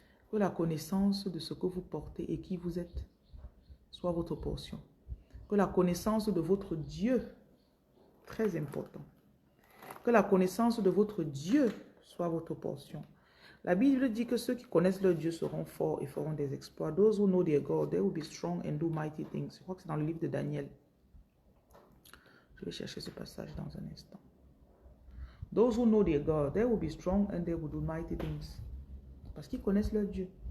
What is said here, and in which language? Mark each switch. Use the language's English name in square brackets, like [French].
[French] Que la connaissance de ce que vous portez et qui vous êtes soit votre portion. Que la connaissance de votre Dieu, très important. Que la connaissance de votre Dieu soit votre portion. La Bible dit que ceux qui connaissent leur Dieu seront forts et feront des exploits. [English] Those who know their God, they will be strong and do mighty things. [French] Je crois que c'est dans le livre de Daniel. Je vais chercher ce passage dans un instant. [English] Those who know their God, they will be strong and they will do mighty things. [French] Parce qu'ils connaissent leur Dieu.